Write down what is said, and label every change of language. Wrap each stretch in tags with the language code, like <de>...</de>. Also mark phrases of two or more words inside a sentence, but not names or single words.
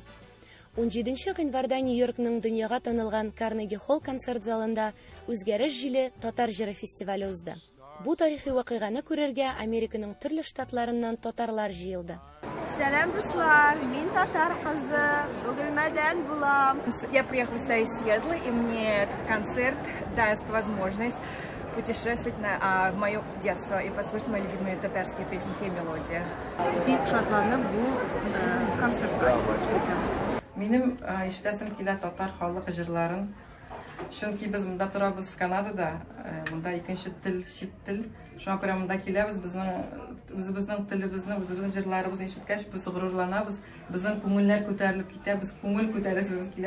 <tt>17 гыйнварда Нью-Йоркның дөньяга танылган Карнеги холл концерт залында үзгәреш җиле татар җыры фестивале узды. Бу тарихи вакыйганы күрергә Американың төрле штатларыннан татарлар җыелды. Сәлам, дуслар, мин татар кызы, Бөгелмәдән булам.</tt> <ru>Я приехала сюда из Сиэтла, и мне этот концерт даст возможность путешествовать в мое детство и послушать мои любимые татарские песенки и мелодии.</ru> <tt>Бик шатланып бу концертка Минем иштәсем килә татар халык җырларын. Чөнки без монда торабыз Канадада, монда икенче тел, чит тел. Шуңа күрә монда киләбез, үзебезнең телебезне, үзебезнең җырларыбызны ишеткәч, без горурланабыз, безнең күңелләр күтәрелеп китә, без күңел күтәрәсебез килә.</tt>